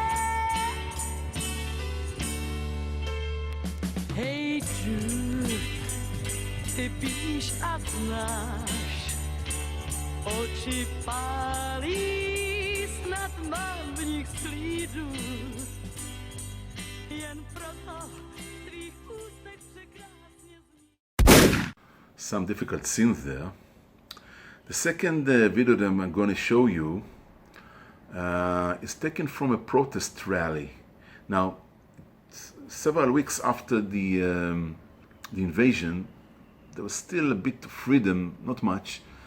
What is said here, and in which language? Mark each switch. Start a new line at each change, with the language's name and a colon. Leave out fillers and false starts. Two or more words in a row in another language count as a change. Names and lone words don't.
Czech: Hej Jude, ty píš a znáš, oči pálí, snad mám v nich slídu. Jen proto v tvých ústech překrásně zní.
English: Some difficult scenes there. The second video that I'm going to show you is taken from a protest rally. Now, several weeks after the invasion, there was still a bit of freedom, not much.